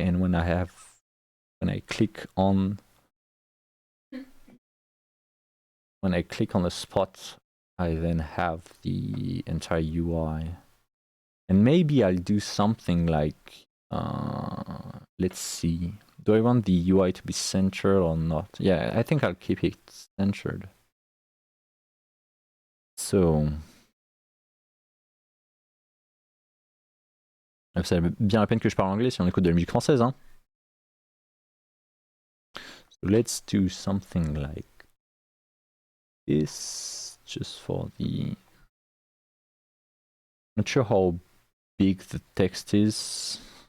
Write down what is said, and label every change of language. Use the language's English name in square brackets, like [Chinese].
[English] And when I click on the spot, I then have the entire UI. And maybe I'll do something like, let's see. Do I want the UI to be centered or not? Yeah, I think I'll keep it centered. [French] So, ça vaut bien la peine que je parle anglais si on écoute de la musique française, hein. [English] So let's do something like this, just for the... Not sure how big the text is.